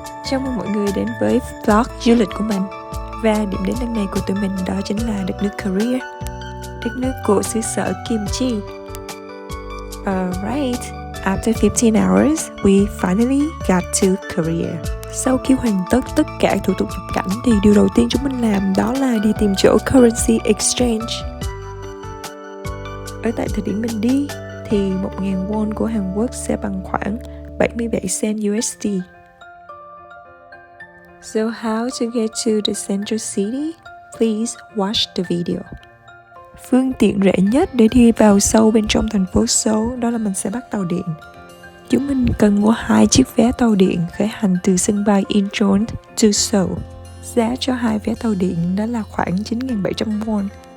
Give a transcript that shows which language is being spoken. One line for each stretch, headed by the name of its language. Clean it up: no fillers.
Vietnamese: Chào mừng mọi người đến với vlog du lịch của mình. Và điểm đến lần này của tụi mình đó chính là đất nước Korea, đất nước của xứ sở kimchi.
English: Alright, after 15 hours, we finally got to Korea.
Vietnamese: Sau khi hoàn tất tất cả thủ tục nhập cảnh thì điều đầu tiên chúng mình làm đó là đi tìm chỗ currency exchange. Ở tại thời điểm mình đi thì 1.000 won của Hàn Quốc sẽ bằng khoảng 77 cent USD.
English: So how to get to the central city? Please watch the video.
Vietnamese: Phương tiện rẻ nhất để đi vào sâu bên trong thành phố Seoul đó là mình sẽ bắt tàu điện. Chúng mình cần mua 2 chiếc vé tàu điện khởi hành từ sân bay Incheon
English: to Seoul.
Vietnamese: Giá cho 2 vé tàu điện đó là khoảng 9.700 won.